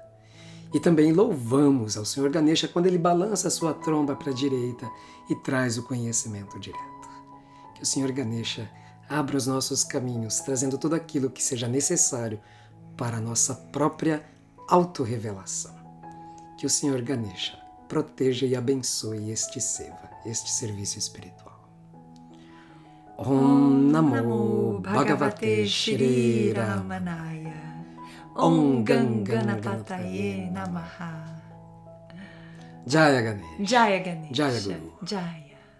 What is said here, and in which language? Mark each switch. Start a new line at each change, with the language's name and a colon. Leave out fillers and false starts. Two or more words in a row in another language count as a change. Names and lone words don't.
Portuguese: E também louvamos ao Senhor Ganesha quando ele balança a sua tromba para a direita e traz o conhecimento direto. Que o Senhor Ganesha abra os nossos caminhos, trazendo tudo aquilo que seja necessário para a nossa própria autorrevelação. Que o Senhor Ganesha proteja e abençoe este Seva, este serviço espiritual.
Sanskrit: Om Namo Bhagavate Shri Ramanaya. Om Ganganapataye Namaha. Jaya Ganesha. Jaya Ganesha. Jaya Guru. Jaya.